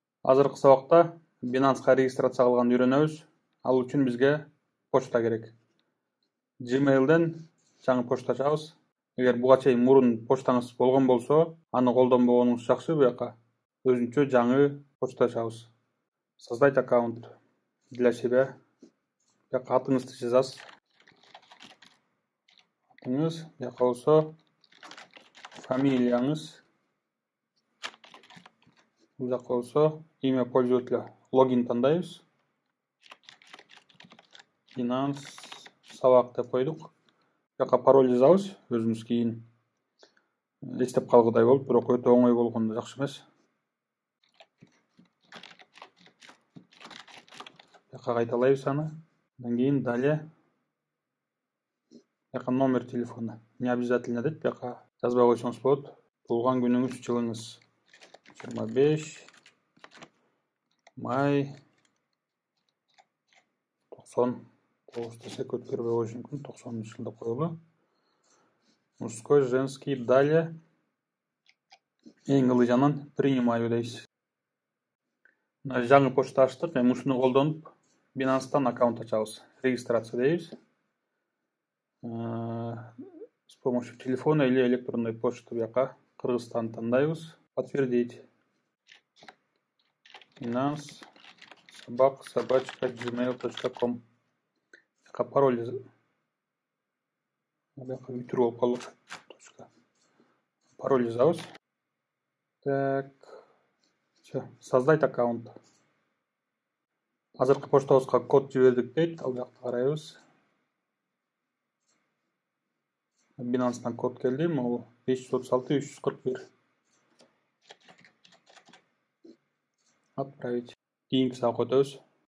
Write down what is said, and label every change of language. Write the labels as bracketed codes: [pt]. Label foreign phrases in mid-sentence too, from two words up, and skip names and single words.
[ky] Азыркы сабакта Binance'га регистрация кылганды үйрөнөбүз. Ал үчүн бизге почта керек. Gmail'den жаңы почта ачабыз. Эгер буга чейин мурун почтаңыз болгон болсо, аны колдонбогонуңуз жакшы. Буяка өзүнчө жаңы почта ачабыз. [ru] Создать аккаунт для себя. [ky] Буяка атыңызды жазасыз. Атыңыз, буяка болсо фамилияңыз. Бул болсо [ru] имя пользователя, [ky] логин тандайбыз. Binance сабак деп койдук. Буяка пароль жазабыз, өзүбүз кийин эстеп калгыдай болуп, бирок өтө оңой болгондо жакшы эмес. Буяка кайталайбыз аны. Андан кийин далее буяка [ru] номер телефона. Не обязательно [ky] дейт, буяка жазбай койсоңуз болот. Туулган күнүңүз, жылыңыз 25 май 99 десек өткөрбөй коюш мүмкүн. 90 жылда коелу. [ru] Мужской, женский, далее [ky] эң ылыжанан [ru] принимаю дейсиз. [ky] Жаңы почта ачтык. Эми ушуну колдонуп Binance'дан аккаунт ачабыз. Регистрация дейбиз. [ru] С помощью телефона или электронной почты [ky] буяка Кыргызстан тандайбыз. [ru] Подтвердить. Binance собак@gmail.com. Пароль. [ky] Буяка бүтүр болуп калды. Пароль жазабыз. Так. [ru] Все, создать аккаунт. [ky] Азыркы поштабызга код жибердик дейт. Ал жакта карайбыз. Binance'дан код келди. [ru] Могу 536 341. Отправить. [ky] Кийинки сабакка өтөбүз.